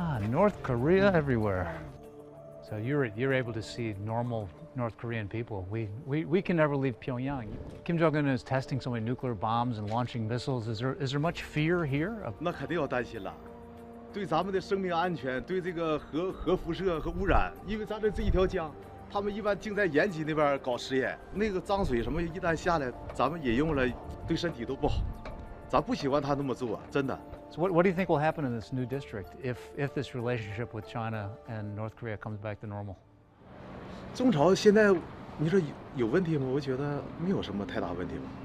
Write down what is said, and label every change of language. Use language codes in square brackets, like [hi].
[en] North Korea everywhere. So you're able to see normal North Korean people. We can never leave Pyongyang. Kim Jong-un is testing so many nuclear bombs and launching missiles. Is there much fear here? [zh] 那肯定要担心了，对咱们的生命安全，对这个核辐射和污染，因为咱这一条江，他们一般净在延吉那边搞实验，那个脏水什么一旦下来，咱们饮用了对身体都不好，咱不喜欢他那么做，真的。 [en] So what do you think will happen in this new district if this relationship with China and North Korea comes back to normal? [zh] 中朝现在你说有问题吗？我觉得没有什么太大问题吧。